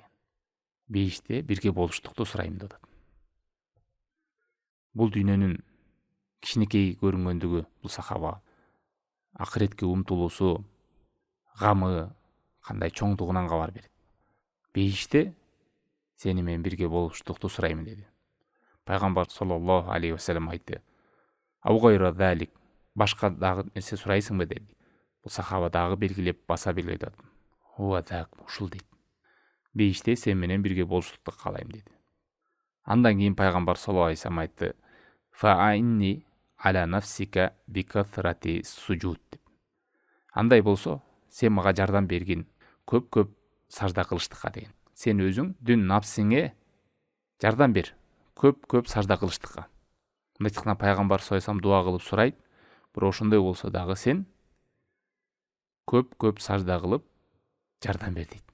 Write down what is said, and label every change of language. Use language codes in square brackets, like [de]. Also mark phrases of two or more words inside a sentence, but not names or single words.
[ky] Бейиште бирге болуштукту сурайм деп атат. Бул дүйнөнүн кичинекей көрүнгөндүгү бул сахаба акыретке умтулуусу, гамы кандай чоңдугунан кабар берет. Бейиште сени менен бирге болуштукту сурайм деди. Пайгамбар [ar] صلى الله عليه وسلم [ky] айтты: [ar] "أو غير ذلك", [ky] башка дагы нерсе сурайсыңбы деди. Бул сахаба дагы белгилеп, баса белгилеп атат. [ar] "هو ذاك", [ky] ушул дейт. Бейиште сен менен бирге болуштукту каалайм деди. Андан кийин пайгамбар [ar] صلى الله عليه وسلم [ky] айтты: [ar] "فأعني على نفسك بكثرة السجود" деп. [ky] Андай болсо, сен мага жардам бергин көп-көп сажда кылыштыкка деген. Сен өзүңдүн напсиңе жардам бер көп-көп сажда кылыштыкка. Мындайча айтканда, пайгамбар [ar] صلى الله عليه وسلم [ky] дуа кылып сурайт, бирок ошондой болсо дагы сен көп-көп сажда кылып жардам бер дейт.